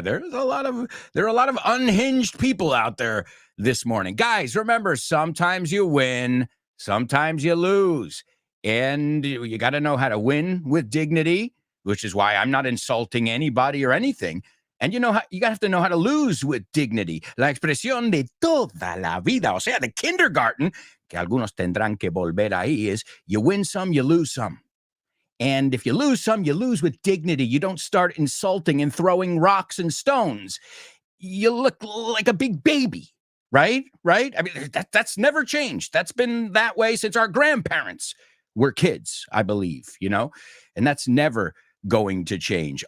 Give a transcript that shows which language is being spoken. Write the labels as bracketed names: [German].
[English] There are a lot of unhinged people out there this morning. Guys, remember, sometimes you win, sometimes you lose. And you got to know how to win with dignity, which is why I'm not insulting anybody or anything. And you have to know how to lose with dignity. [Spanish] La expresión de toda la vida, o sea, [English] the kindergarten, [Spanish] que algunos tendrán que volver ahí, [English] is you win some, you lose some. And if you lose some, you lose with dignity. You don't start insulting and throwing rocks and stones. You look like a big baby, right? I mean, that's never changed. That's been that way since our grandparents were kids, I believe, and that's never going to change.